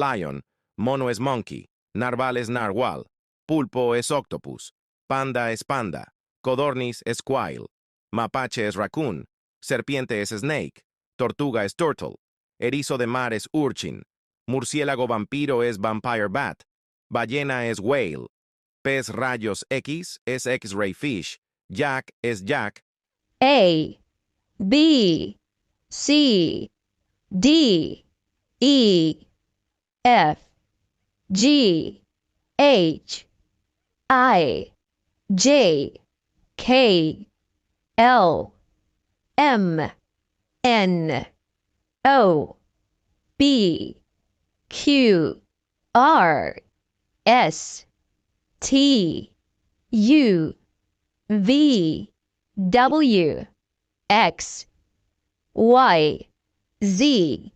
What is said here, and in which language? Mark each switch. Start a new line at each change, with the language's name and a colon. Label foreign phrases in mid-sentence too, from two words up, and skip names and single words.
Spanish: lion, mono es monkey, narval es narwhal, pulpo es octopus, panda es panda, codorniz es quail, mapache es raccoon, serpiente es snake, tortuga es turtle, erizo de mar es urchin, murciélago vampiro es
English: vampire bat,
Spanish: ballena es whale, pez rayos X es
English: X-ray fish,
Spanish: jack es jack.
English: A, B, C, D, E, F, G, H, I, J, K, L, M, N, O, B, Q, R, S, T, U, V, W, X, Y, Z.